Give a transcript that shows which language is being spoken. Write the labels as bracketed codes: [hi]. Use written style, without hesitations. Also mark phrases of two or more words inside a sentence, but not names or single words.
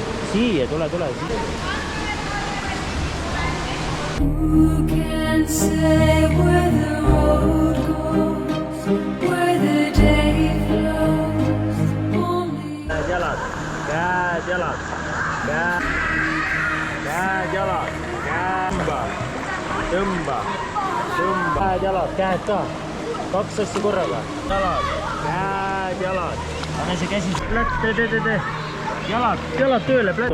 [et] siia, tule siia. [en] Who can say where the road goes, where the day flows? Only [et] Käed, jalad. Käed, jalad. Tõmba. Käed, jalad, käed ka. 2 asja korraga. Käed, jalad. Pane see käsi. Tee. Jalad tööle.